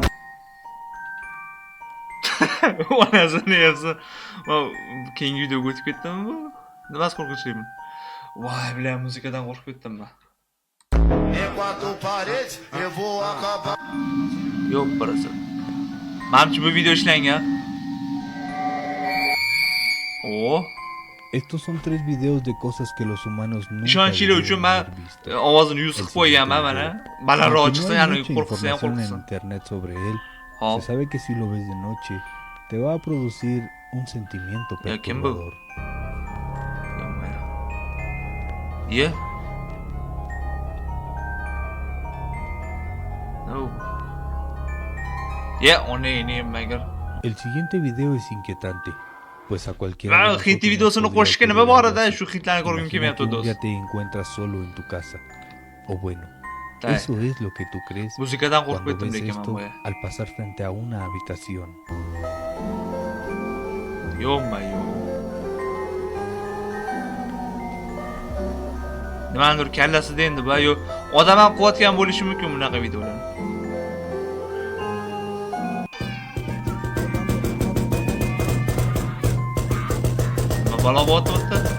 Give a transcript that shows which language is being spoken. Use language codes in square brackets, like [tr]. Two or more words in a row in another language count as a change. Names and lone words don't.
[uz] Onasini yersa, keyingi videoga o'tib ketdimmi bu? Nimasi qo'rqinchlimi? Voy, bilan muzikadan qo'rqib ketdim men. Yo'q, birisi. Menimcha bu video ishlangan. Oh. [es] Estos son 3 videos de cosas que los humanos nunca [uz] Ishonchli uchun men ovozini 100 qilib qo'yganman mana. Balandroq chiqsa, ya'ni qo'rqsa ham en qo'rqsin. [es] internet sobre él. Hop. Se sabe que si lo ves de noche te va a producir un sentimiento Ya, ¿quién bu? perturbador. [uz] Ye? No. Ye, oni magar. [es] El siguiente video es inquietante, pues a cualquiera [uz] Va, [es] de nosotros [uz] hit [es] nos [uz] videosini [es] podría [uz] qo'shishga nima [es] ocurrir [uz] bor [es] algo [uz] edi? [es] así. [uz] Shu hitlarni ko'rgim [es] Imagina [uz] kelmayapti [es] que un [uz] do'st. [es] día te encuentras solo en tu casa. O bueno, [uz] Tay. [es] eso es lo que tú crees [uz] Muzikadan qo'rqib [es] cuando [uz] ketdim [es] ves [uz] lekin men [es] esto [uz] bu. [es] al pasar frente a una habitación. [uz] Yo'q. Nimadir kallasida endi bu, yo odam ham qilayotgan bo'lishi mumkin bunaqa videolar. Nima balo bo'lyapti?